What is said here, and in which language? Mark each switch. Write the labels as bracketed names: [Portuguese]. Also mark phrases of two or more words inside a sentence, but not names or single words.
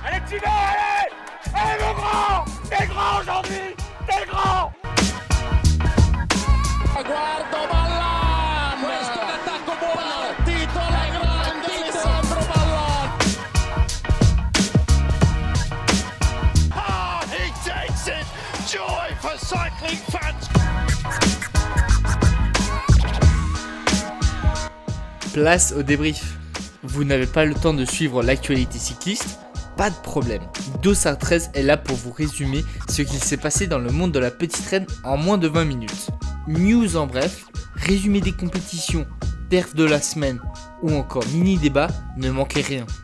[French] continuez, allez. Allez mon grand, t'es grand aujourd'hui, t'es grand. [Italian] Guardo Ballan, questo è l'attacco buono, partito la grande Alessandro Ballan. [English] Ah, he takes it, joy for cycling fans. [French] Place au débrief. Vous n'avez pas le temps de suivre l'actualité cycliste? Pas de problème. Dossard 13 est là pour vous résumer ce qu'il s'est passé dans le monde de la petite reine en moins de 20 minutes. News en bref, résumé des compétitions, perf de la semaine ou encore mini débat, ne manquez rien.